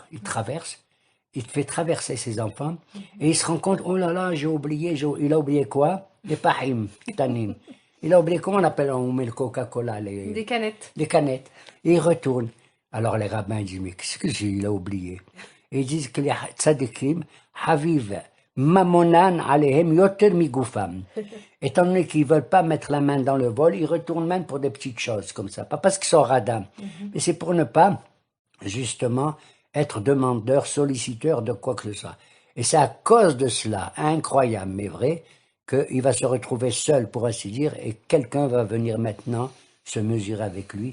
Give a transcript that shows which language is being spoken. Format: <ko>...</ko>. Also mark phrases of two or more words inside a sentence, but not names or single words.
<fr>Il traverse, il fait traverser ses enfants, et il se rend compte, oh là là, j'ai oublié, il a oublié quoi? Les</fr> <he>פחים, תנין.</he> <fr>Il a oublié, comment on appelle, on met le Coca-Cola, Des canettes. les canettes. Et il retourne. Alors les rabbins disent, mais qu'est-ce que il a oublié? Et ils disent que les tzadikim,</fr> <he>חביב, ממונם עליהם יותר מגופם.</he> <fr>Étant donné qu'ils ne veulent pas mettre la main dans le vol, ils retournent même pour des petites choses comme ça. Pas parce qu'ils sont radins, mais c'est pour ne pas justement être demandeur, solliciteur de quoi que ce soit. Et c'est à cause de cela, incroyable mais vrai, qu'il va se retrouver seul, pour ainsi dire, et quelqu'un va venir maintenant se mesurer avec lui.</fr>